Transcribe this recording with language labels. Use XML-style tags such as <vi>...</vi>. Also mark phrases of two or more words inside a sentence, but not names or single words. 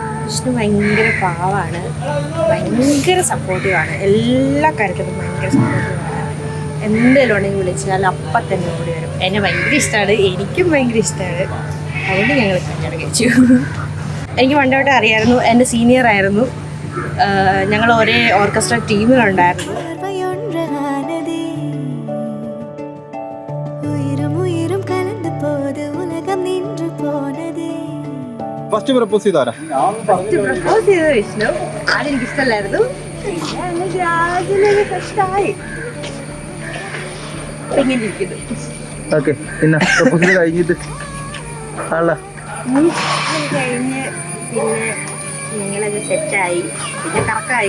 <ml>വിഷ്ണു ഭയങ്കര പാവാണ്, ഭയങ്കര സപ്പോർട്ടീവാണ്, എല്ലാ കാര്യത്തിലും ഭയങ്കര സപ്പോർട്ടീവാണ്. എന്തെങ്കിലും ഉണ്ടെങ്കിൽ വിളിച്ചാൽ അപ്പം തന്നെ ഓടി വരും. എന്നെ ഭയങ്കര ഇഷ്ടമാണ്, എനിക്കും ഭയങ്കര ഇഷ്ടമാണ്. അതുകൊണ്ട് ഞങ്ങൾ കല്യാണം കഴിച്ചു. എനിക്ക് പണ്ടോട്ട് അറിയായിരുന്നു, എൻ്റെ സീനിയറായിരുന്നു, ഞങ്ങൾ ഒരേ ഓർക്കസ്ട്ര ടീമിലുണ്ടായിരുന്നു.</ml> <ta>பார்வையொன்றானதே உயிரும் உயிரும் கலந்து போது உலகம் நின்று போனதே.</ta> <ml>ഫസ്റ്റ് പ്രപ്പോസ് ചെയ്താരാ? പ്രപ്പോസ് ചെയ്ത വിഷ്ണു. ആദ്യം എനിക്ക് ഇഷ്ടമല്ലായിരുന്നു, പിന്നെ ഗ്രാജുവലി കഷ്ടായി ഇങ്ങനെ ഇരിക്കുന്നു. ഓക്കെ, പിന്നെ പ്രപ്പോസൽ കഴിഞ്ഞിട്ട് ആളാ അത് കഴിഞ്ഞ് പിന്നെ ഞങ്ങളത് സെറ്റായി, പിന്നെ കറക്കായി.</ml>